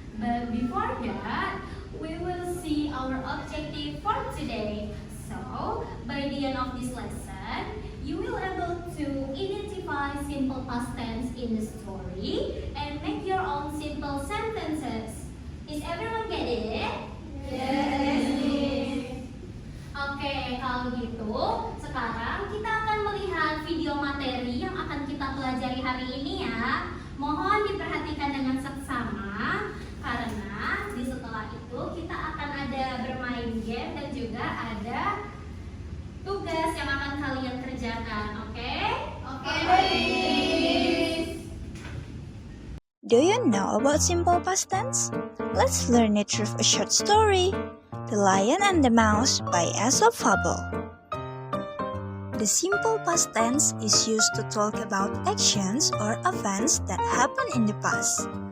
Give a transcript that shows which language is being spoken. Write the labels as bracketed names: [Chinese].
[English] But before that, we will see our objective for today. So, by the end of this lesson, you will able to identify simple past tense in the story and make your own simple sentences. Is everyone get it? Yes, Miss. [Indonesian] Oke, kalau gitu, sekarang kita akan melihat video materi yang akan kita pelajari hari ini ya. Mohon diperhatikan dengan seksama, karena di setelah itu kita akan ada bermain game dan juga ada tugas yang akan kalian kerjakan, oke? Oke, Miss. [English] Do you know about simple past tense? Let's learn it through a short story. The Lion and the Mouse by Aesop Fable. The simple past tense is used to talk about actions or events that happened in the past.